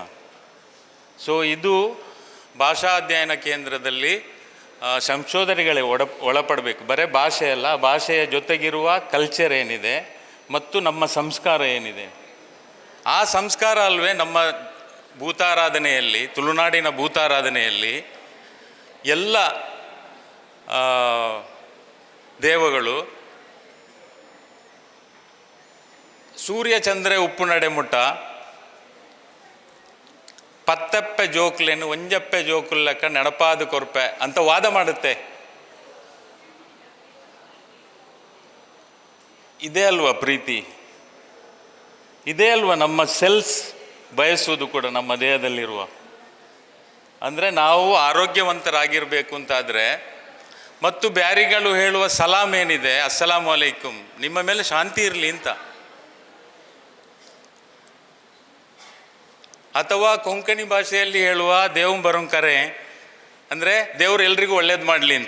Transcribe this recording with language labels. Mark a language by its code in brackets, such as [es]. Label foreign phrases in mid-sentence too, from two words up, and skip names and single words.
[kn] ಸೊ ಇದು ಭಾಷಾ ಅಧ್ಯಯನ ಕೇಂದ್ರದಲ್ಲಿ ಸಂಶೋಧನೆಗಳೇ ಒಳಪಡಬೇಕು. ಬರೀ ಭಾಷೆ ಅಲ್ಲ, ಭಾಷೆಯ ಜೊತೆಗಿರುವ ಕಲ್ಚರ್ ಏನಿದೆ ಮತ್ತು ನಮ್ಮ ಸಂಸ್ಕಾರ ಏನಿದೆ, ಆ ಸಂಸ್ಕಾರ ಅಲ್ವೇ ನಮ್ಮ ಭೂತಾರಾಧನೆಯಲ್ಲಿ, ತುಳುನಾಡಿನ ಭೂತಾರಾಧನೆಯಲ್ಲಿ ಎಲ್ಲ ದೇವಗಳು [tcy] ಸೂರ್ಯ ಚಂದ್ರೆ ಉಪ್ಪು ನಡೆಮುಟ್ಟ ಪತ್ತೆಪ್ಪೆ ಜೋಕ್ಲೇನು ಒಂಜಪ್ಪೆ ಜೋಕುಲ್ಲಕ್ಕ ನೆನಪಾದ ಕೊರ್ಪೆ [kn] ಅಂತ ವಾದ ಮಾಡುತ್ತೆ. ಇದೇ ಅಲ್ವಾ ಪ್ರೀತಿ? ಇದೇ ಅಲ್ವಾ ನಮ್ಮ ಸೆಲ್ಸ್ ಬಯಸುವುದು ಕೂಡ ನಮ್ಮ ದೇಹದಲ್ಲಿರುವ? ಅಂದರೆ ನಾವು ಆರೋಗ್ಯವಂತರಾಗಿರಬೇಕು ಅಂತಾದರೆ, ಮತ್ತು ಬ್ಯಾರಿಗಳು ಹೇಳುವ ಸಲಾಮ್ ಏನಿದೆ, [ar] السلام عليكم, [kn] ನಿಮ್ಮ ಮೇಲೆ ಶಾಂತಿ ಇರಲಿ ಅಂತ, ಅಥವಾ ಕೊಂಕಣಿ ಭಾಷೆಯಲ್ಲಿ ಹೇಳುವ [kok] ದೇವ್ ಬರೋಂಕರೆ [kn] ಅಂದರೆ ದೇವರು ಎಲ್ರಿಗೂ ಒಳ್ಳೇದು ಮಾಡಲಿ ಅಂತ.